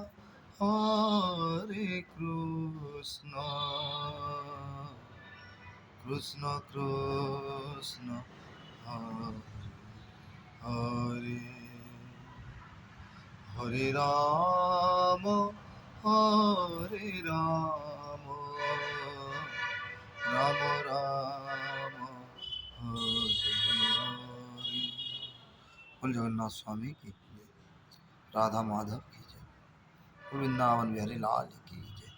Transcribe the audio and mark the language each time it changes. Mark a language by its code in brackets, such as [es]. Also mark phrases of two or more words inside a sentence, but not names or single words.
[sa] কৃষ্ণ কৃষ্ণ হরে হরে হরে রাম রাম রাম হরে হরে। [hi] बोल जगन्नाथ स्वामी की जय, राधा माधव की जय, वृंदावन बिहारी लाल की।